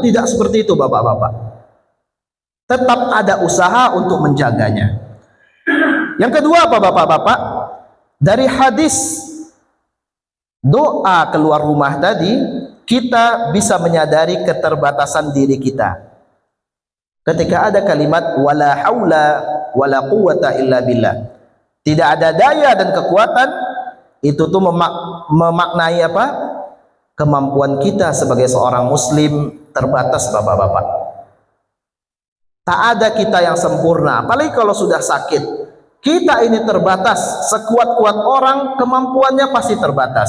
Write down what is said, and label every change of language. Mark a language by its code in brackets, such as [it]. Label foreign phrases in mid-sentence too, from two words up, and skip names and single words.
[id] Tidak seperti itu Bapak-bapak. Tetap ada usaha untuk menjaganya. Yang kedua apa Bapak-bapak? Dari hadis doa keluar rumah tadi, kita bisa menyadari keterbatasan diri kita. Ketika ada kalimat [ar] ولا حول ولا قوة إلا بالله, [id] tidak ada daya dan kekuatan, itu tuh memaknai apa? Kemampuan kita sebagai seorang muslim terbatas, bapak-bapak. Tak ada kita yang sempurna, apalagi kalau sudah sakit. Kita ini terbatas, sekuat-kuat orang kemampuannya pasti terbatas.